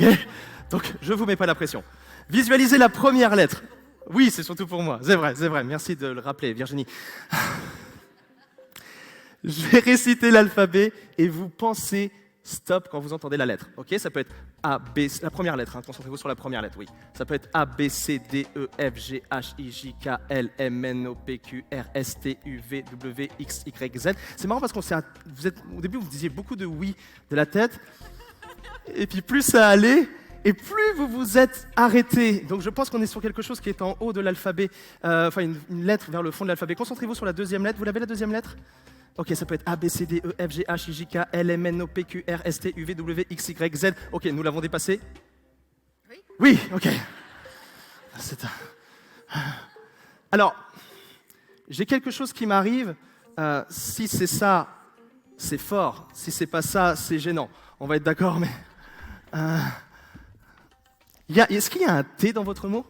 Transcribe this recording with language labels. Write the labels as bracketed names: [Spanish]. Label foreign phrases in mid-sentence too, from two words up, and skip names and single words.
[French] Donc, je vous mets pas la pression. Visualisez la première lettre. Oui, c'est surtout pour moi. C'est vrai. Merci de le rappeler, Virginie. Je vais réciter l'alphabet et vous pensez stop quand vous entendez la lettre. Ok? Ça peut être A, B, la première lettre. Hein. Concentrez-vous sur la première lettre, oui. Ça peut être A, B, C, D, E, F, G, H, I, J, K, L, M, N, O, P, Q, R, S, T, U, V, W, X, Y, Z. C'est marrant parce au début, vous disiez beaucoup de oui de la tête. Et puis plus ça allait, et plus vous vous êtes arrêté. Donc je pense qu'on est sur quelque chose qui est en haut de l'alphabet, une lettre vers le fond de l'alphabet. Concentrez-vous sur la deuxième lettre. Vous l'avez la deuxième lettre? Ok, ça peut être A, B, C, D, E, F, G, H, I, J, K, L, M, N, O, P, Q, R, S, T, U, V, W, X, Y, Z. Ok, nous l'avons dépassé? Oui. Oui, ok. Alors, j'ai quelque chose qui m'arrive. Si c'est ça, c'est fort. Si c'est pas ça, c'est gênant. On va être d'accord, mais... Est-ce qu'il y a un T dans votre mot?